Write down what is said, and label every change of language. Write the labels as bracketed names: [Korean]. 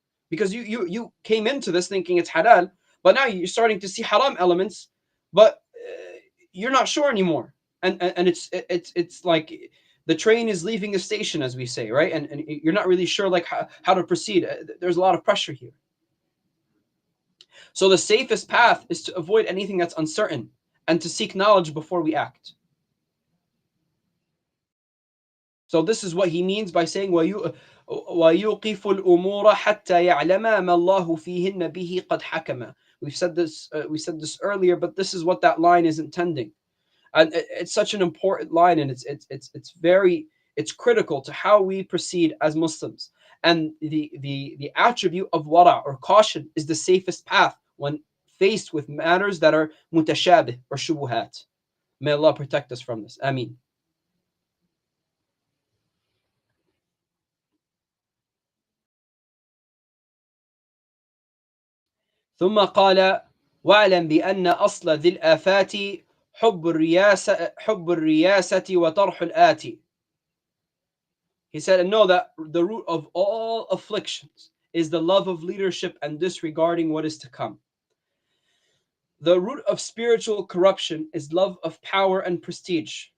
[English] because you came into this thinking it's halal, but now you're starting to see haram elements, but you're not sure anymore, and it's like the train is leaving the station, as we say, right? And you're not really sure like how to proceed. There's a lot of pressure here. So the safest path is to avoid anything that's uncertain and to seek knowledge before we act. So this is what he means by saying [Arabic] وَيُوقِفُ الْأُمُورَ حَتَّى يَعْلَمَ مَا اللَّهُ فِيهِنَّ بِهِ قَدْ حَكَمَ. [English] We said this earlier, but this is what that line is intending. And it's such an important line, and it's critical to how we proceed as Muslims. And the attribute of wara, or caution, is the safest path when faced with matters that are mutashabih or shubuhat. May Allah protect us from this. Ameen. [Arabic] ثم قال واعلم بأن أصل ذي الآفات حب الرياسة وطرح الآتي. [English] He said, and know that the root of all afflictions is the love of leadership and disregarding what is to come. The root of spiritual corruption is love of power and prestige.